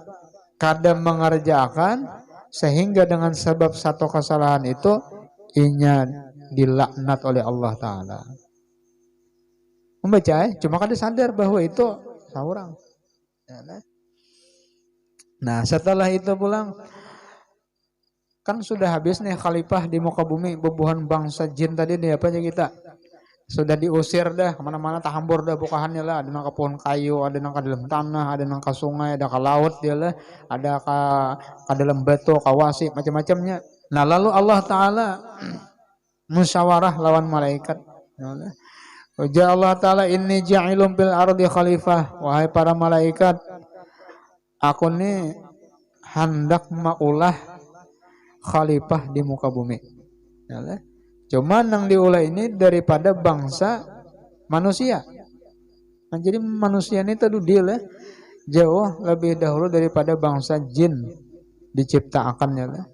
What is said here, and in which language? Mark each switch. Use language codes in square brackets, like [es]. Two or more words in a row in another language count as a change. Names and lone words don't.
[bjn] Kadang mengerjakan sehingga dengan sebab satu kesalahan itu inya dilaknat oleh Allah Ta'ala. Membaca cuma kan sadar bahwa itu seorang. Nah setelah itu pulang kan sudah habis nih khalifah di muka bumi bebuhan bangsa jin tadi nih apa aja kita sudah diusir dah kemana-mana tahambur dah bukahannya lah ada nang ke pohon kayu ada nang ke dalam tanah ada nang ke sungai ada ke laut dia lah ada ke dalam batu kawasi macam-macamnya. Nah lalu Allah Ta'ala musyawarah lawan malaikat. [ar] Ujar Allah Ta'ala إني جاعل بالأرض خليفة. [bjn] Wahai para malaikat aku ni hendak maulah khalifah di muka bumi. Cuma yang diulah ini daripada bangsa manusia. Nah, jadi manusia ini tadi dia jauh lebih dahulu daripada bangsa jin diciptakannya.